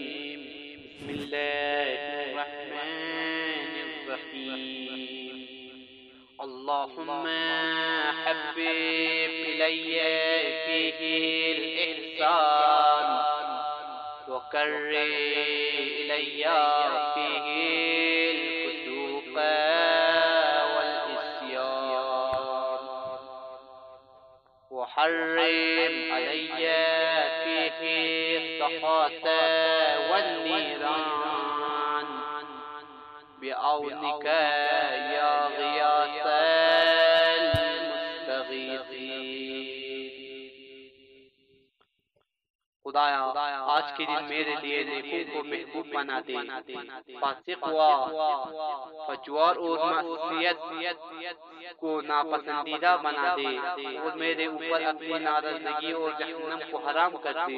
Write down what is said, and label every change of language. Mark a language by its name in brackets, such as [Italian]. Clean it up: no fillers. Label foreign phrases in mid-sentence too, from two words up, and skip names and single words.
[Arabic] بسم الله الرحمن الرحيم. اللهم حبب إلي فيه الإحسان وكره إلي فيه الفسوق والعصيان وحرم علي فيه السخط والنيران بعونك يا غياث المستغيثين. [Urdu] خدایا آج کے دن میرے لیے نیکوں کو محبوب بنا دے، فاسق و فجار اور معصیت کو ناپسندیدہ بنا دے اور میرے اوپر اپنی ناراضگی اور جہنم کو حرام کر دے.